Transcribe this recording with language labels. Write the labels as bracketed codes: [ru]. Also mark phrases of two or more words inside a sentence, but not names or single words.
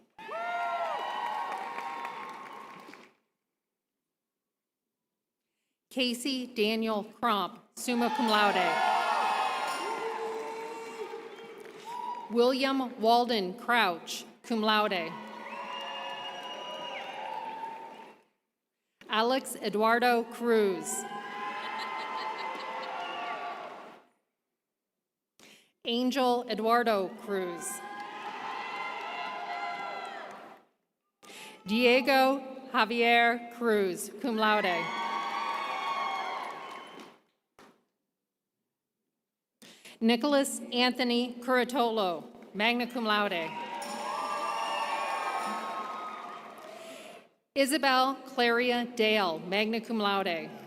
[en] Casey Daniel Crump, [la] summa cum laude. [en] William Walden Crouch, [la] cum laude. [en] Alex Eduardo Cruz. Angel Eduardo Cruz. Diego Javier Cruz, [la] cum laude. [en] Nicholas Anthony Curatolo, [la] magna cum laude. [en] Isabel Claria Dale, [la] magna cum laude.